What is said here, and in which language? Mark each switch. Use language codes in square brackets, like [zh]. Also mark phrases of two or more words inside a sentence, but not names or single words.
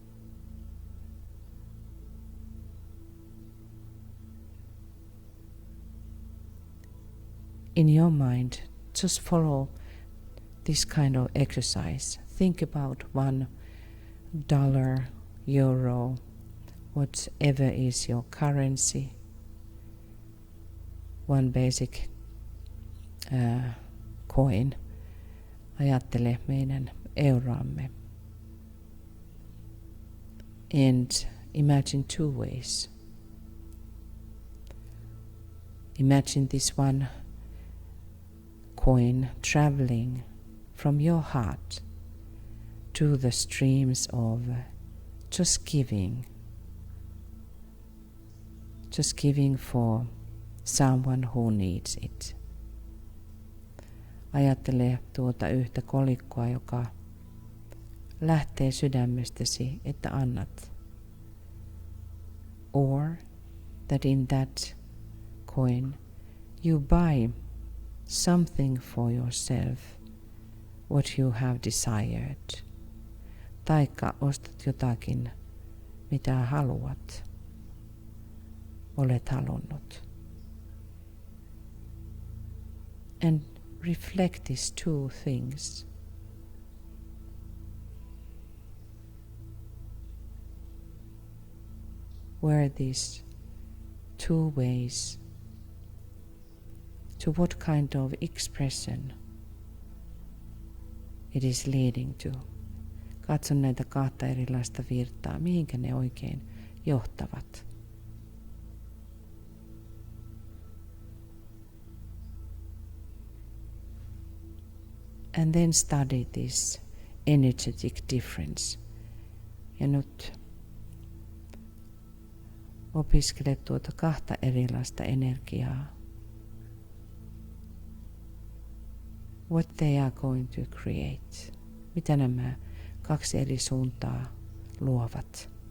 [en] In your mind, just follow this kind of exercise. Think about $1, euro, whatever is your currency, one basic coin. [fi] Ajattele meidän euroamme. [en] And imagine two ways. Imagine this one coin traveling from your heart to the streams of just giving for someone who needs it. [fi] Ajattele tuota yhtä kolikkoa, joka lähtee sydämestäsi, että annat. [en] Or that in that coin you buy something for yourself, what you have desired. [fi] Taikka ostat jotakin, mitä haluat, olet halunnut. [en] And reflect these two things. Where these two ways, to what kind of expression it is leading to. [fi] Katson näitä kahta erilaista virtaa, mihinkä ne oikein johtavat. [en] And then study this energetic difference. [fi] Ja nyt opiskele tuota kahta erilaista energiaa. [en] What they are going to create. [fi] Mitä nämä kaksi eri suuntaa luovat.